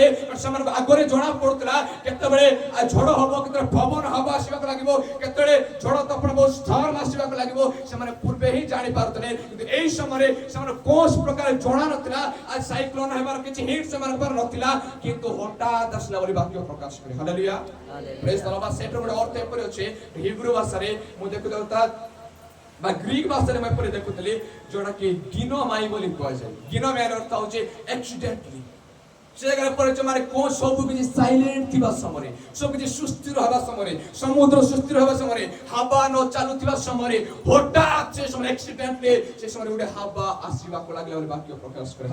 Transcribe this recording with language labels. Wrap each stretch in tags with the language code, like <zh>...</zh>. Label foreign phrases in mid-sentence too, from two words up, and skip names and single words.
<or>ସେମାନଙ୍କୁ ଆଗରେ ଜଣା ପଡୁଥିଲା କେତେବେଳେ ଝଡ଼ ହବ, କେତେବେଳେ ପବନ ହବ ଆସିବାକୁ ଲାଗିବ, କେତେବେଳେ ଝଡ଼ ତୋଫାନ ବହୁତ ଷ୍ଟର୍ମ ଆସିବାକୁ ଲାଗିବ। ସେମାନେ ପୂର୍ବେ ହିଁ ଜାଣିପାରୁଥିଲେ, କିନ୍ତୁ ଏଇ ସମୟରେ ସେମାନେ କୌଣସି ପ୍ରକାର ଜଣା ନଥିଲା। ଆଜି ସାଇକ୍ଲୋନ ହେବାର କିଛି ହିଣ୍ଟ ସେମାନଙ୍କ ପାଖରେ ନଥିଲା, କିନ୍ତୁ ହଠାତ୍ ଆସିଲା ବୋଲି ବାକ୍ୟ ପ୍ରକାଶ କରେ।</or> <en>Hallelujah praise the Lord.</en> <or>ସେଟର ଗୋଟେ ଅର୍ଥ ଏପରି ଅଛି ହିବ୍ରୁ ଭାଷାରେ ମୁଁ ଦେଖୁଥିଲି ବା ଗ୍ରିକ ভাষাରେ ମୁଁ ଏପରି ଦେଖୁଥିଲି, ଯୋଉଟା କି ଗିନୋମାଇ ବୋଲି କୁହାଯାଏ। ଗିନୋମାଇର ଅର୍ଥ ହେଉଛି ଆକ୍ସିଡେଣ୍ଟଲି। ସେ ଜାଗାରେ ପରିଚୟ ମାନେ କୋଉ ସବୁ କିଛି ସାଇଲେଣ୍ଟ ଥିବା ସମୟରେ, ସବୁ କିଛି ସୁସ୍ଥିର ହେବା ସମୟରେ, ସମୁଦ୍ର ସୁସ୍ଥିର ହେବା ସମୟରେ, ହାବା ନ ଚାଲୁଥିବା ସମୟରେ ହଠାତ୍ ସେ ସମୟରେ ଆକ୍ସିଡେଣ୍ଟଲି ସେ ସମୟରେ ଗୋଟେ ହାବା ଆସିବାକୁ ଲାଗିଲା ବୋଲି ବାକ୍ୟ ପ୍ରକାଶ କରେ।</or>